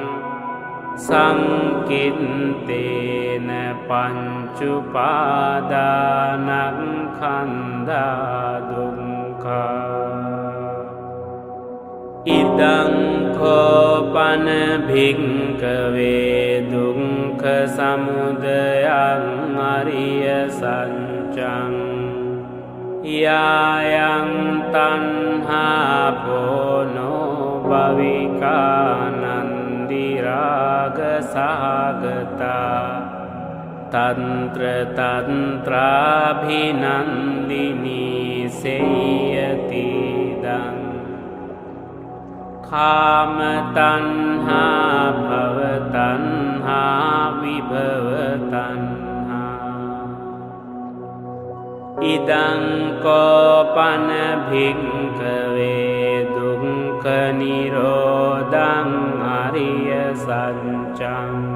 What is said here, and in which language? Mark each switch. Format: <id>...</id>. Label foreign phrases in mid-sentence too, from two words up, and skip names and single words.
<pi>සංකිත්තේන පංචුපාදානස්කන්ධා දුක්ඛා ඉදං කෝපන භික්ඛවේ දුක්ඛ සමුදයං අරිය සත්‍යං යායං තණ්හා පොනෝ භවිකානන්දි රාග සහගතා තන්ත්‍ර තන්ත්‍රාභිනන්දිනී සේයතිදං කාම තණ්හා භව තණ්හා විභව තණ්හා ඉදං කෝපන භික්ඛවේ දුක්ඛ නිරෝධං අරිය සත්‍යං</pi>